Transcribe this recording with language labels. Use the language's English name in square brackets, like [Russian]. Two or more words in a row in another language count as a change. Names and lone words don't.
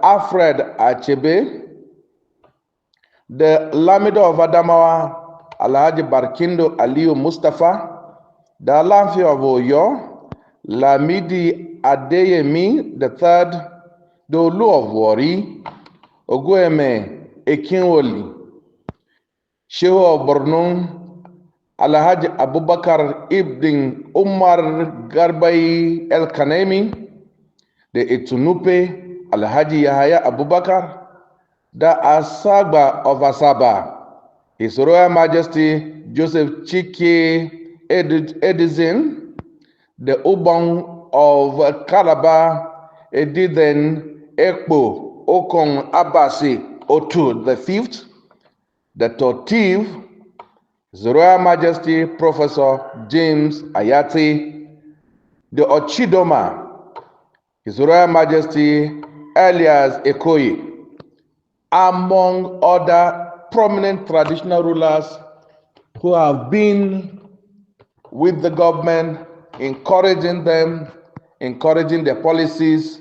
[English] Alfred Achebe, the Lamido of Adamawa, Alhaji Barkindo Aliyu Mustafa, the Alamfi of Oyo, Lamidi Adeyemi III, the Olu of Wari, Ogueme Ekinwoli, Shehu of Borno, Alhaji Abubakar Ibn Umar Garbai El Kanemi, the Etunupe Alhaji Yahaya Abubakar, the Asagba of Asaba, His Royal Majesty Joseph Chike Edison, the Ubang of Calabar, Edithen Ekpo Okong Abasi Otu the Fifth, the Totiv, His Royal Majesty Professor James Ayati, the Ochidoma, His Royal Majesty Elias Ekoyi, among other prominent traditional rulers who have been with the government, encouraging them, encouraging their policies.